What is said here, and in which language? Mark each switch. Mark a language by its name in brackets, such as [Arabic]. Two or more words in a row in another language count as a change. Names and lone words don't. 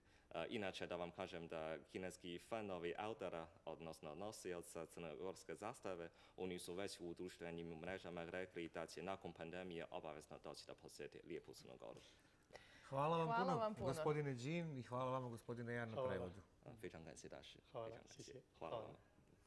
[Serbian] Inače da vam kažem da kineski fanovi autora, odnosno nosioca crnogorske zastave, oni su već u društvenim mrežama rekli da će nakon pandemije obavezno doći da posjeti lijepu Crnu Goru. Hvala vam puno, gospodine Đin, i hvala vama, gospodine Jan, na prevodu. [Chinese] 非常感谢大使，好了，非常感谢，谢谢，好了。